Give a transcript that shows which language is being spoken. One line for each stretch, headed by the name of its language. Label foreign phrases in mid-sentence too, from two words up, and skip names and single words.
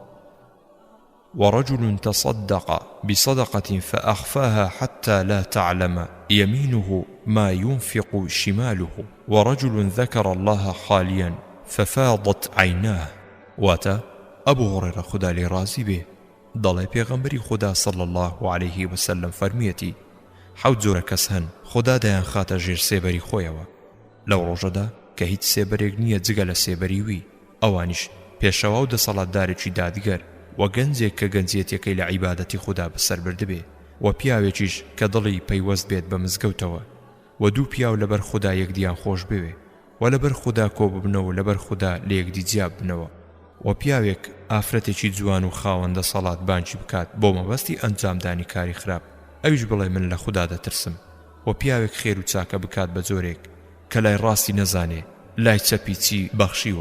Arabic: ورجل تصدق بصدقة فأخفاها حتى لا تعلم يمينه ما ينفق شماله. ورجل ذكر الله خاليا ففاضت عيناه.
Central Kurdish: واتا أبو هريرة خدا لي رازي به دڵێ پێغەمبەری خدا
Arabic: صلى الله عليه وسلم
Central Kurdish: فەرمیەتی: حەوت جۆرە کەس هەن خدا دەیان خاتە ژێر سێبەری خۆیەوە لەو ڕۆژەدا کە هیچ سێبەرێک نییە جگە لە سێبەری وی، ئەوانیش پێشەوا و دەسەڵاتدارێکی دادگەر و گەنجێک کە گەنجێتیەکەی لە عیبادەتی خدا بەسەر بردبێ و پیاوێکیش کە دڵی پەیوەست بێت بە مزگەوتەوە و دوو پیاو لەبەر خدا یەکدیان خۆش بوێ و لەبەر خدا کۆ ببنەوە لەبەر خدا لە یەکدی جیاب بنەوە و پیاوێک ئافرەتێکی جوان و خاوەندە سەڵات بانکی بکات بۆ مەبەستی ئەنجامدانی کاری خراپ، ئەویش بڵێ من لە خدا دەترسم، و پیاوێک خێر و چاکە بکات بە جۆرێک کە لای ڕاستی نەزانێ لای چەپی چی بەخشیوە.